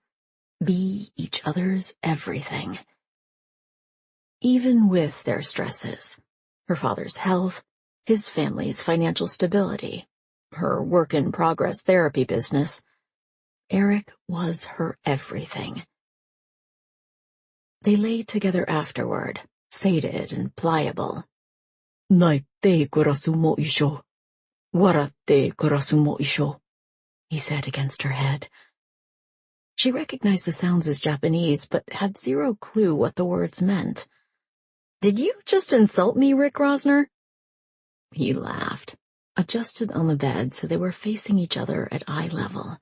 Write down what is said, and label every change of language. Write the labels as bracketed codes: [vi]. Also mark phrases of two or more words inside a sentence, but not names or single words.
[en] Be each other's everything. Even with their stresses, her father's health, his family's financial stability, her work-in-progress therapy business, Eric was her everything. They lay together afterward, sated and pliable. [ja] 泣いて暮らすも一生。笑って暮らすも一生, [en] he said against her head. She recognized the sounds as Japanese, but had zero clue what the words meant. Did you just insult me, Rick Rosner? He laughed, adjusted on the bed so they were facing each other at eye level.